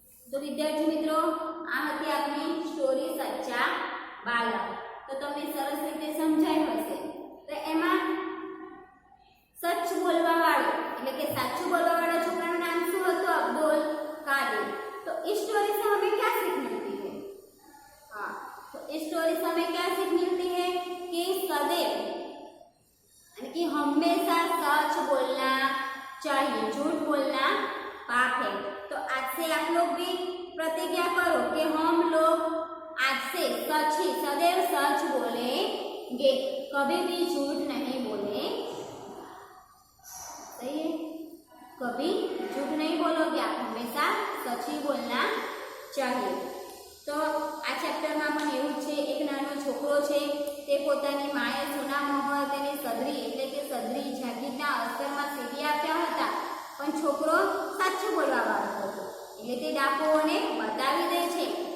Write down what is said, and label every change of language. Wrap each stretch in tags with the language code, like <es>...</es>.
<gu>તો વિદ્યાર્થી મિત્રો, આ હતી આપણી સ્ટોરી સચ્ચા બાલક। તો તમને સરસ રીતે સમજાઈ હશે। તો એમાં સચ બોલવા વાળો એટલે કે સાચું બોલવા વાળા છોકરાનું નામ શું હતું, અબ્દુલ કાदिर।</gu> <hi>तो इस स्टोरी से हमें क्या सीख मिलती है, हाँ, तो इस स्टोरी से हमें क्या सीख मिलती है कि सदैव यानी कि हमेशा सच बोलना चाहिए, झूठ बोलना पाप है। तो आज से आप लोग भी प्रतिज्ञा करो कि हम लोग आज से सच ही सदैव सच बोलेंगे, कभी भी झूठ नहीं बोले। सही है, कभी झूठ नहीं बोलोगे आप, हमेशा सच ही बोलना चाहिए।</hi> <gu>तो आ चैप्टर में पण एवुं छे, एक नानो छोकरो छे ते पोतानी माए सोनामोहर तेने सदरी એટલે કે સદરી જાગીરના અસરમાં સીવી આપ્યા હતા, પણ છોકરો સાચું બોલવા વાળો હતો એટલે તે ડાકુઓને બતાવી દે છે।</gu>